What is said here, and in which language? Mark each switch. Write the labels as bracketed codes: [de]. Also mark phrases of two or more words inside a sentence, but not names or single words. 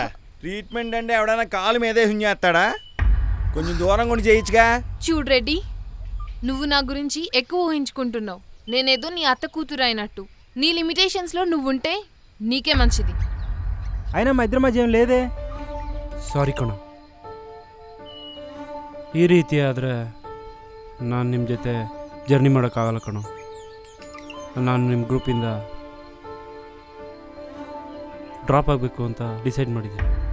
[te] ట్రీట్మెంట్ అంటే ఎవడైనా కాలు మీదే చేస్తాడా? కొంచెం దూరం కూడా చేయొచ్చుగా. చూడు రెడ్డి, నువ్వు నా గురించి ఎక్కువ ఊహించుకుంటున్నావు. నేనేదో నీ అత్త కూతురు అయినట్టు. నీ లిమిటేషన్స్లో నువ్వుంటే నీకే మంచిది. అయినా మా ఇద్దరి మధ్య ఏం లేదే. [kn] ಸಾರಿ ಕಣ, ಈ ರೀತಿ ಆದರೆ ನಾನು ನಿಮ್ಮ ಜೊತೆ ಜರ್ನಿ ಮಾಡೋಕ್ಕಾಗಲ್ಲ ಕಣೋ. ನಾನು ನಿಮ್ಮ ಗ್ರೂಪಿಂದ ಡ್ರಾಪ್ ಆಗಬೇಕು ಅಂತ ಡಿಸೈಡ್ ಮಾಡಿದ್ದೀನಿ.